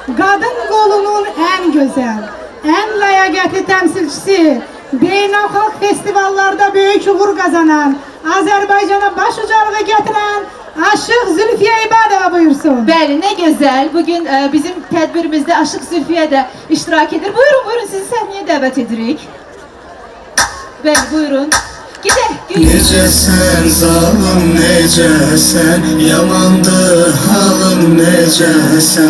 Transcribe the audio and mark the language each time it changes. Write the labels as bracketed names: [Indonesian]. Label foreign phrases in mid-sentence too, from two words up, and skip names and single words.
[Turkish] kadın kolunun en güzel, en layakatli temsilcisi, beynəlxalq festivallarda büyük uğur kazanan, Azerbaycan'a başucalığı getiren Aşık Zülfiye İbadova buyursun. [Azerbaijani] Bəli, nə gözəl. Bugün bizim tədbirimizdə Aşıq Zülfiyə də iştirak edir. Buyurun, buyurun, sizi səhnəyə dəvət edirik. Bəli, buyurun. Gedək, gülün. Necəsən zalım, necəsən, yamandır halım, necəsən.